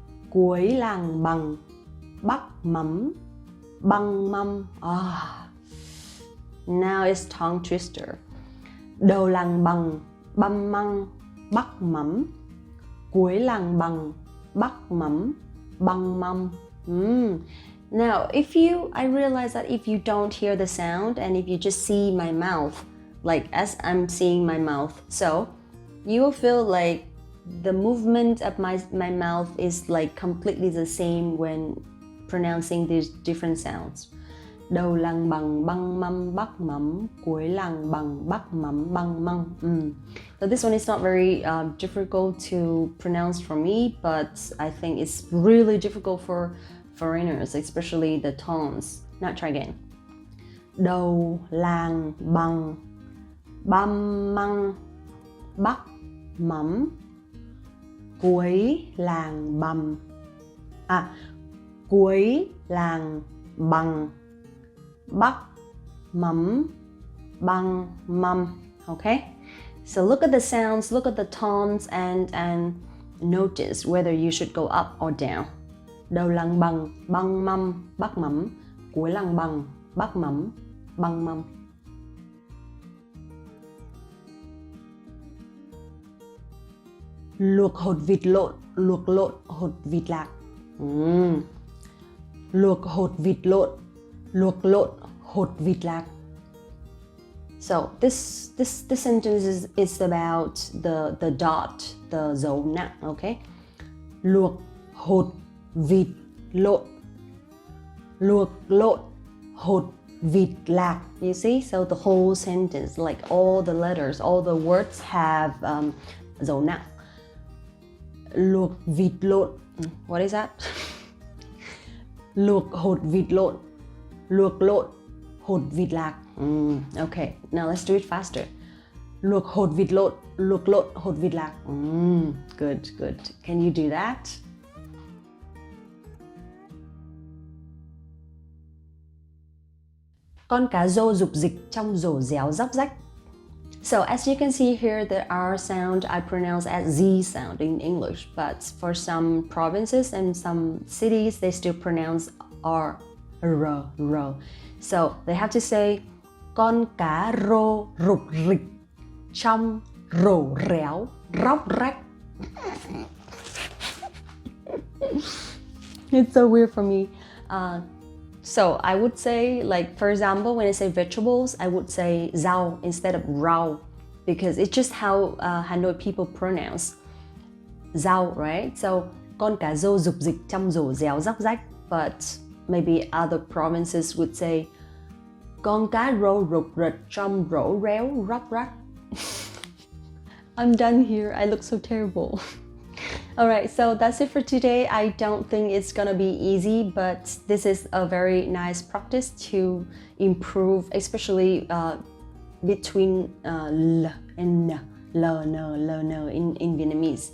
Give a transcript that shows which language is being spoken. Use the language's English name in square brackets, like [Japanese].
[Vietnamese] Cuối làng bắc mắm băng mâm. [English] Now it's tongue twister. [Vietnamese] Đầu làng băm măng bắc mắm. Cuối làng bắc mắm băng mâm. [English] Now, I realize that if you don't hear the sound and if you just see my mouth, like as I'm seeing my mouth, so you will feel like the movement of my mouth is like completely the same when pronouncing these different sounds. [Vietnamese] Đầu làng băng mâm bắc mắm. Cuối làng bắc mắm băng măng. [English] So this one is not very difficult to pronounce for me, but I think it's really difficult for foreigners, especially the tones. Now try again. [Vietnamese] Đầu làng băm măng bắc mắm. Cuối làng cuối làng bắc mắm băng mâm. [English] Okay, so look at the sounds, look at the tones, and notice whether you should go up or down. [Vietnamese] Đầu làng băng mâm bắc mắm. Cuối làng bắc mắm băng mâm. Luộc hột vịt lộn hột vịt lạc. Luộc hột vịt lộn hột vịt lạc. [English] So this sentence is about the dot, the dấu nặng, okay? [Vietnamese] Luộc hột vịt lộn. Luộc lộn hột vịt lạc. [English] You see? So the whole sentence, like all the letters, all the words have dấu nặng. [Vietnamese] Luộc vịt lộn. [English] What is that? [Vietnamese] Luộc hột vịt lộn. Luộc lộn hột vịt lạc. [English] Okay, now let's do it faster. [Vietnamese] Luộc hột vịt lộn, luộc lộn hột vịt lạc. [English] Good, good. Can you do that? [Vietnamese] Con cá rô rục rịch trong rổ réo róc rách. [English] So as you can see here, the R sound I pronounce as Z sound in English, but for some provinces and some cities, they still pronounce R, R. So they have to say, [Vietnamese] con cá rô rục rịch trong rổ réo róc rách. [English] It's so weird for me. So I would say, like, for example, when I say vegetables, I would say rau instead of rau, because it's just how Hanoi people pronounce rau, right? [Vietnamese] So con cá rô rục rịch trong rổ réo róc rách, [English] but maybe other provinces would say [Vietnamese] con cá rô rục rịch trong rổ réo róc rách. [English] I'm done here. I look so terrible. Alright, so that's it for today. I don't think it's gonna be easy, but this is a very nice practice to improve, especially between L and N, L, in Vietnamese.